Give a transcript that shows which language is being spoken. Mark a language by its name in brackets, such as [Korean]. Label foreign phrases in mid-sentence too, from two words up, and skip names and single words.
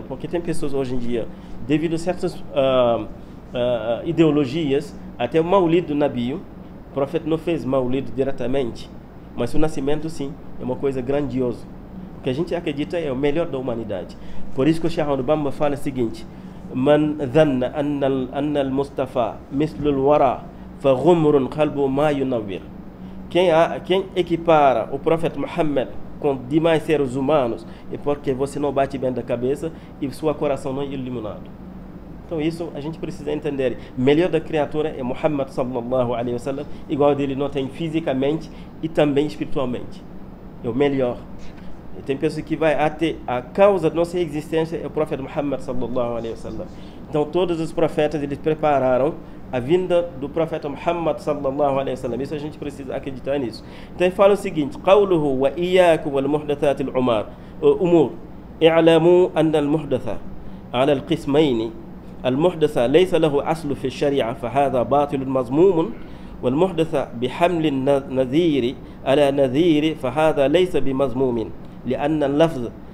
[Portuguese] Porque tem pessoas hoje em dia, devido a certas ideologias, até o Maulid do Nabi, o profeta não fez Maulid diretamente, mas o nascimento, sim, é uma coisa grandiosa. O que a gente acredita é o melhor da humanidade. Por isso que o Sheikh Bamba fala o seguinte: [Arabic] من ظن أن المصطفى مثل الورى فغمر قلبه ما ينور. [Portuguese] Quem equipara o profeta Muhammad com demais seres humanos é porque você não bate bem da cabeça e seu coração não é iluminado. Então isso a gente precisa entender. O melhor da criatura é Muhammad [Arabic] صلى الله عليه وسلم, [Portuguese] igual dele não tem fisicamente e também espiritualmente. É o melhor. Tem pessoas que vai até a causa da nossa existência é o profeta Muhammad [Arabic] صلى الله عليه وسلم. [Portuguese] Então todos os profetas eles prepararam a vinda do profeta Muhammad [Arabic] صلى الله عليه وسلم. [Portuguese] Isso a gente precisa acreditar nisso. Então ele fala o seguinte: [Arabic] قوله وإياكم والمحدثات الأمور اعلموا أن المحدثة على القسمين المحدثة ليس له أصل في الشريعة فهذا باطل مذموم والمحدث بحمل النذير على نذير فهذا ليس بمذموم لأن اللفظ